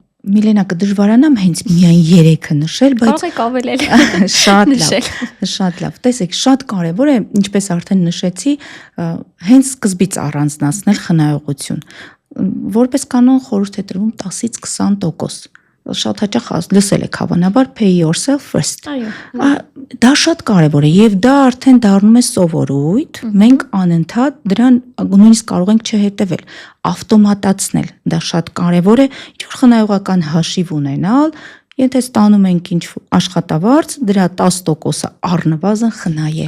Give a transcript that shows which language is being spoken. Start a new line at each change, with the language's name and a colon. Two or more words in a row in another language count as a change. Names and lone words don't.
Armenian: Միլենա, կդժվարանամ հենց միայն 3-ը նշել, բայց կարող եք ավել շատ լավ, շատ լավ։ Տեսեք, շատ կարևոր է, ինչպես արդեն նշեցի, հենց սկզբից առանձնացնել խնայողություն։ Որպես կանոն խորհուրդ է տրվում 10-ից 20%։ Շատ հաճախ լսել եք հավանաբար
English: pay yourself first։
Armenian: Այո։ Դա շատ կարևոր է եւ դա արդեն դառնում է սովորույթ։ Մենք անընդհատ դրան նույնիսկ կարող ենք չհետևել, ավտոմատացնել։ Դա շատ կարևոր է, ինչ որ խնայողական հաշիվ ունենալ, եթե ստանում ենք ինչ աշխատավարձ, դրա 10%-ը առնվազն խնայել։